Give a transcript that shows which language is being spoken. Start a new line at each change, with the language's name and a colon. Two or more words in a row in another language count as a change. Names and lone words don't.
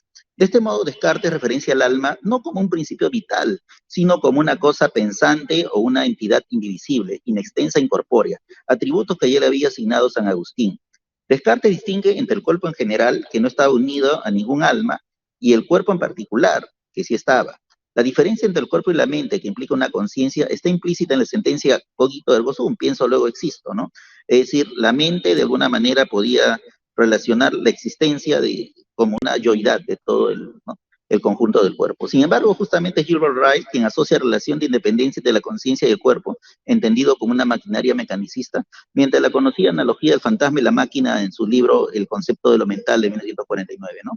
Spanish: De este modo, Descartes referencia al alma no como un principio vital, sino como una cosa pensante o una entidad indivisible, inextensa e incorpórea, atributos que ya le había asignado San Agustín. Descartes distingue entre el cuerpo en general, que no estaba unido a ningún alma, y el cuerpo en particular, que sí estaba. La diferencia entre el cuerpo y la mente, que implica una conciencia, está implícita en la sentencia
Latin: cogito ergo sum,
Spanish: pienso luego existo, ¿no? Es decir, la mente de alguna manera podía relacionar la existencia como una yoidad de todo el conjunto del cuerpo. Sin embargo, justamente Gilbert Ryle, quien asocia relación de independencia de la conciencia y el cuerpo, entendido como una maquinaria mecanicista, mediante la conocida analogía del fantasma y la máquina en su libro El concepto de lo mental de 1949, ¿no?